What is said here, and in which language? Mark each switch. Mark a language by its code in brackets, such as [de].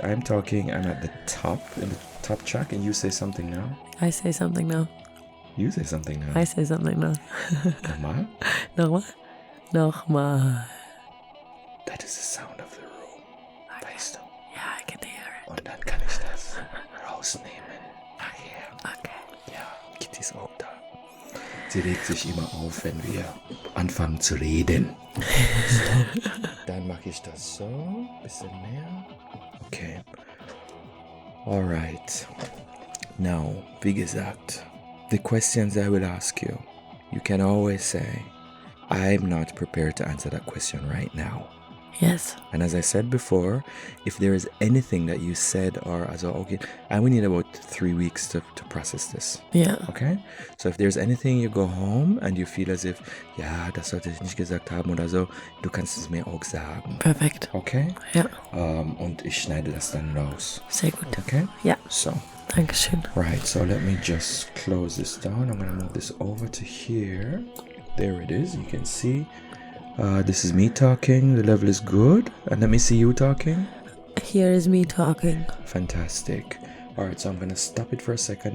[en] I'm at the top, in the top track, and you say something now. I say something now. You say something now. I say something now. [de] Nochmal? Nochmal? Nochmal. [en] That is the sound of the room. [de] Weißt du? [en] Ja, I can hear it. [de] Und dann kann ich das rausnehmen. Nachher. [en] Okay. [de] Ja, Kitty ist auch da. Sie regt sich immer auf, wenn wir anfangen zu reden. Dann mache ich das so. Bisschen mehr. Okay. Alright. [en] Now, [de] wie gesagt, [en] the questions I will ask you, you can always say, I'm not prepared to answer that question right now. Yes. And as I said before, if there is anything that you said or as well, okay, I will need about 3 weeks to process this. Yeah. Okay? So if there's anything you go home and you feel as if, [de] ja, das sollte ich nicht gesagt haben oder so, du kannst es mir auch sagen. Perfekt. [en] Okay? [de] Ja. Und ich schneide das dann raus. Sehr gut. [en] Okay? [de] Ja. [en] So. [de] Dankeschön. [en] Right, so let me just close this down. I'm going to move this over to here. There it is. You can see. This is me talking. The level is good. And let me see you talking. Here is me talking. Fantastic. Alright, so I'm going to stop it for a second.